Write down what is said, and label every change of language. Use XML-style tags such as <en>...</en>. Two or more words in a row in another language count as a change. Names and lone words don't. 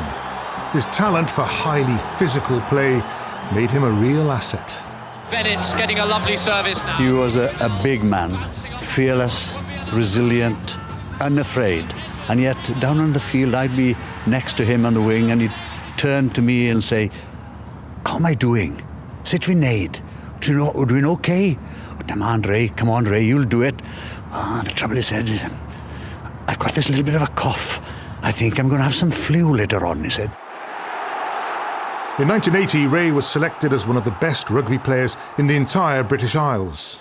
<en>His talent for highly physical play made him a real asset. Bennett's getting a lovely service now. He was a big man, fearless, resilient, unafraid. And yet, down on the field, I'd be next to him on the wing, and he'd turn to me and say, "How am I doing?</en> <cy>Sut fi'n neud? Dwi'n okay? Come on, Ray, you'll do it."</cy> <en>The trouble is, he said, "I've got this little bit of a cough. I think I'm going to have some flu later on," he said. In 1980, Ray was selected as one of the best rugby players in the entire British Isles.</en>